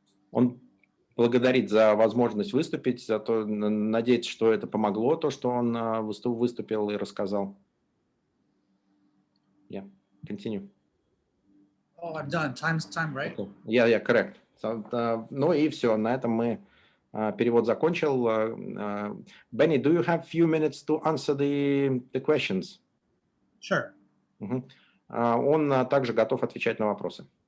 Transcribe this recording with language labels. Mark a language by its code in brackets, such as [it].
[ru] Он благодарит за возможность выступить, за то, надеется, что это помогло, то, что он выступил и рассказал. [en] Yeah, continue. oh, I'm done. Time, right? Yeah, correct. [ru] Ну и все, на этом мы перевод закончил. [en] Benny, do you have few minutes to answer the questions? Sure. [ru] Он также готов отвечать на вопросы.